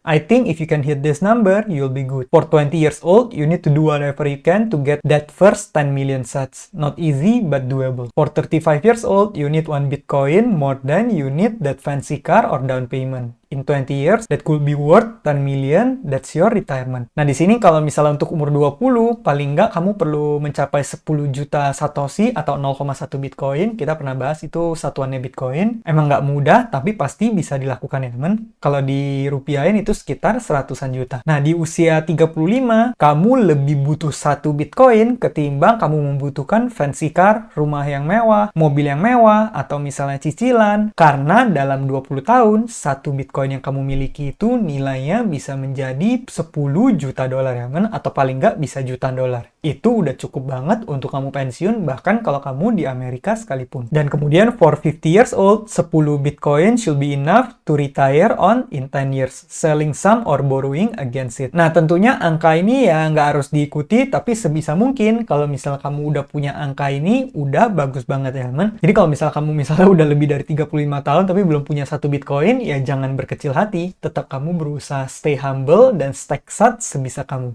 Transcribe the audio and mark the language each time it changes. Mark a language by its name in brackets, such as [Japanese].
[English] I think if you can hit this number, you'll be good. For 20 years old, you need to do whatever you can to get that first 10 million sats. Not easy, but doable. For 35 years old, you need 1 Bitcoin more than you need that fancy car or down payment. In 20 years, that could be worth 10 million, that's your retirement. [Indonesian] Nah, di sini kalau misalnya untuk umur 20, paling nggak kamu perlu mencapai 10 juta Satoshi atau 0,1 Bitcoin. Kita pernah bahas itu satuannya Bitcoin. Emang nggak mudah, tapi pasti bisa dilakukan ya, teman. Kalau dirupiahin itu sekitar 100-an juta. Nah, di usia 35, kamu lebih butuh 1 Bitcoin ketimbang kamu membutuhkan fancy car, rumah yang mewah, mobil yang mewah, atau misalnya cicilan. Karena dalam 20 tahun, 1 Bitcoin yang kamu miliki itu nilainya bisa menjadi 10 juta dolar ya, men, atau paling nggak bisa jutaan dolar. Itu udah cukup banget untuk kamu pensiun, bahkan kalau kamu di Amerika sekalipun. Dan kemudian [English] for 50 years old, 10 Bitcoin should be enough to retire on in 10 years, selling some or borrowing against it. [Indonesian] Nah, tentunya angka ini ya nggak harus diikuti, tapi sebisa mungkin kalau misal kamu udah punya angka ini, udah bagus banget ya, men. Jadi kalau misal kamu misalnya udah lebih dari 35 tahun tapi belum punya satu Bitcoin, ya jangan berkecil hati, tetap kamu berusaha [English] stay humble [Indonesian] dan stack sat sebisa kamu.